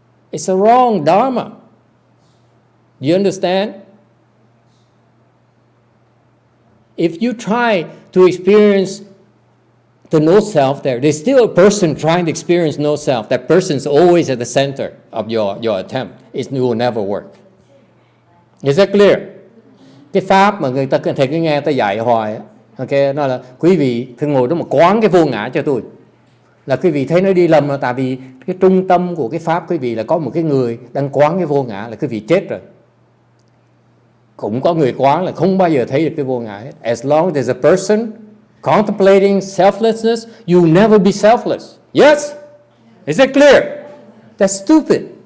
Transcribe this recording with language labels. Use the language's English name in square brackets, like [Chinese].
[English] It's a wrong dharma. You understand? If you try to experience the no self there's still a person trying to experience no self. That person is always at the center of your attempt. It will never work. Is that clear? [Vietnamese] Cái pháp mà thầy cứ nghe ta dạy hoài á, okay, nó là quý vị phải ngồi đó mà quán cái vô ngã cho tôi. Là quý vị thấy nó đi lầm là tại vì cái trung tâm của cái pháp quý vị là có một cái người đang quán cái vô ngã là quý vị chết rồi. Cũng có người quán là không bao giờ thấy được cái vô ngã hết. [English] As long as there's a person contemplating selflessness, you'll never be selfless. Yes? Is that clear? That's stupid.